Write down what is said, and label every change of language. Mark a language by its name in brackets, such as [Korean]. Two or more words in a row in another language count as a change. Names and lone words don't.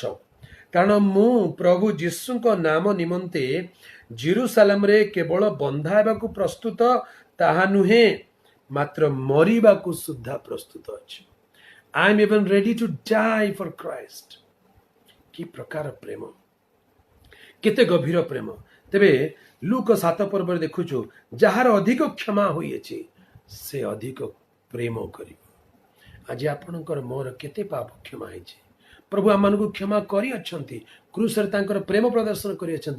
[Odia] କାରଣ ମୁଁ ପ୍ରଭୁ ଯୀଶୁଙ୍କ ନାମ ନିମନ୍ତେ ଜେରୁସାଲେମରେ କେବଳ ବନ୍ଧା ହେବାକୁ ପ୍ରସ୍ତୁତ ତାହା ନୁହେଁ, ମାତ୍ର ମରିବାକୁ ସୁଦ୍ଧା ପ୍ରସ୍ତୁତ ଅଛି। [English] I am even ready to die for Christ। [Odia] କି ପ୍ରକାର ପ୍ରେମ, କେତେ ଗଭୀର ପ୍ରେମ! ତେବେ ଲୁକ 7 ପର୍ବରେ ଦେଖୁଛୁ, ଯାହାର ଅଧିକ କ୍ଷମା ହୋଇଅଛି ସେ ଅଧିକ ପ୍ରେମ କରିବ। ଆଜି ଆପଣଙ୍କର ମୋର କେତେ ପାପ କ୍ଷମା ହେଇଛି? ପ୍ରଭୁ ଆମମାନଙ୍କୁ କ୍ଷମା କରିଅଛନ୍ତି, କ୍ରୁସରେ ତାଙ୍କର ପ୍ରେମ ପ୍ରଦର୍ଶନ କରିଅଛନ୍ତି।